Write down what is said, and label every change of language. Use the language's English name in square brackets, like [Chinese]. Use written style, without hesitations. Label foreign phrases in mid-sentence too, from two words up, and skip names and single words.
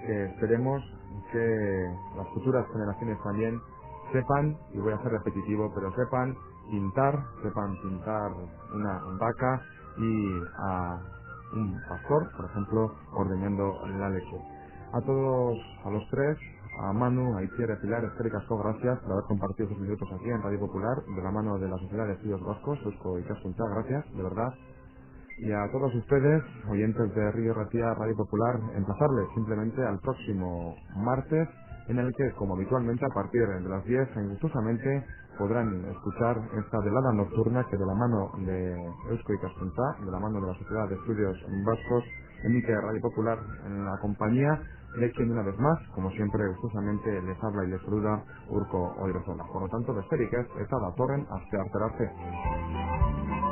[Spanish] que esperemos que las futuras generaciones también sepan, y voy a ser repetitivo, pero sepan pintar una vaca y a un pastor, por ejemplo, ordeñando la leche. A todos, a los tres, a Manu, a Itziar y a Pilar, [Basque] eskerrik asko, [Spanish] gracias por haber compartido estos minutos aquí en Radio Popular, de la mano de la Sociedad de Estudios Vascos, Eusko Ikaskuntza, gracias, de verdad. Y a todos ustedes, oyentes de Río Ratia Radio Popular, emplazarles simplemente al próximo martes, en el que, como habitualmente, a partir de las 10, gustosamente podrán escuchar esta velada nocturna que de la mano de Eusko Ikaskuntza, de la mano de la Sociedad de Estudios Vascos, emite Radio Popular en la compañía de quien una vez más, como siempre, gustosamente les habla y les saluda Urko Oirozola. Por lo tanto, [Basque] besterik ez, eta datorren astearterarte.